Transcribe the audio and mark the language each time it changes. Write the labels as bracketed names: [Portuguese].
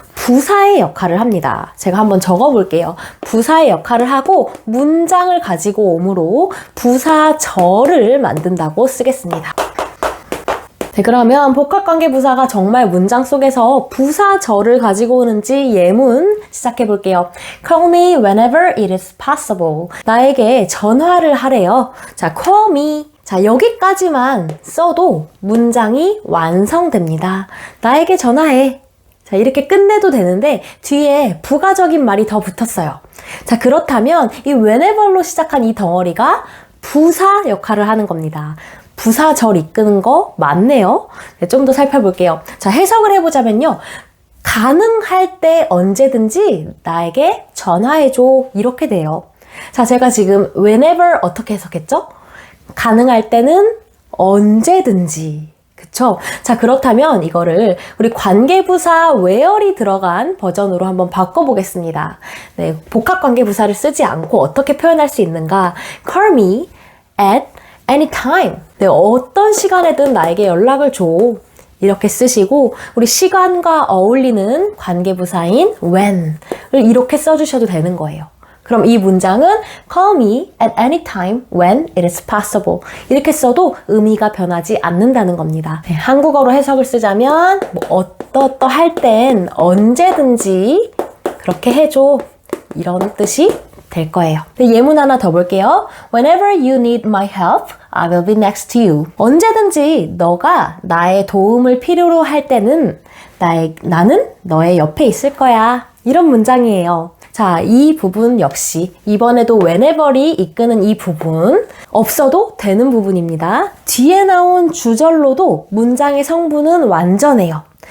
[Korean] 부사의 역할을 합니다. 제가 한번 적어볼게요. 부사의 역할을 하고 문장을 가지고 오므로 부사절을 만든다고 쓰겠습니다. 네, 그러면 복합관계부사가 정말 문장 속에서 부사절을 가지고 오는지 예문 시작해 볼게요. [English] Call me whenever it is possible. [Korean] 나에게 전화를 하래요. 자, [English] call me. [Korean] 자, 여기까지만 써도 문장이 완성됩니다. 나에게 전화해. 자, 이렇게 끝내도 되는데 뒤에 부가적인 말이 더 붙었어요. 자, 그렇다면 이 whenever로 시작한 이 덩어리가 부사 역할을 하는 겁니다. 부사절 이끄는 거 맞네요. 네, 좀 더 살펴볼게요. 자, 해석을 해보자면요. 가능할 때 언제든지 나에게 전화해줘. 이렇게 돼요. 자, 제가 지금 whenever 어떻게 해석했죠? 가능할 때는 언제든지. 그쵸? 자, 그렇다면 이거를 우리 관계부사 where이 들어간 버전으로 한번 바꿔보겠습니다. 네, 복합관계부사를 쓰지 않고 어떻게 표현할 수 있는가? [English] Call me at anytime. [Korean] 네, 어떤 시간에든 나에게 연락을 줘. 이렇게 쓰시고 우리 시간과 어울리는 관계부사인 when을 이렇게 써주셔도 되는 거예요. 그럼 이 문장은 [English] call me at any time when it is possible. [Korean] 이렇게 써도 의미가 변하지 않는다는 겁니다. 네, 한국어로 해석을 쓰자면 어떠할 땐 언제든지 그렇게 해줘. 이런 뜻이 될 거예요. 네, 예문 하나 더 볼게요. [English] Whenever you need my help, I will be next to you. [Korean] 언제든지 너가 나의 도움을 필요로 할 때는 나는 너의 옆에 있을 거야. 이런 문장이에요. 자, 이 부분 역시 이번에도 whenever이 이끄는 이 부분 없어도 되는 부분입니다. 뒤에 나온 주절로도 문장의 성분은 완전해요.